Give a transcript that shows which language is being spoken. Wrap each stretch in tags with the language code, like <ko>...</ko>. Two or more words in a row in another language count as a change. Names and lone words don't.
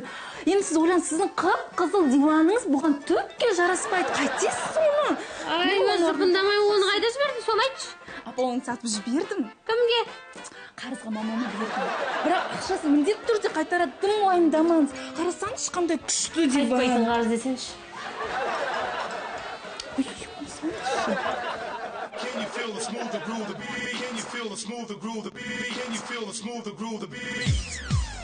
<kk>Енді сіз ойлаңыз, сіздің қып-қызыл диваныңыз бұған түкке жараспайды. Қайтесіз оны? Ай, өзі бұндамай оны қайда жібердің, соны айтшы. Апа, оны сатып жібердім. Кімге? Қарызға мамама бердім. Бірақ ақшасы міндетті түрде қайтарады, тым уайымдамаңыз. Қарасаңызшы, қандай күшті диван. Қайтпайтын қарыз десеңші.</kk> <en>Can you feel the smooth groove the beat? Can you feel the smooth groove the beat? Can you feel the smooth groove the beat?</en>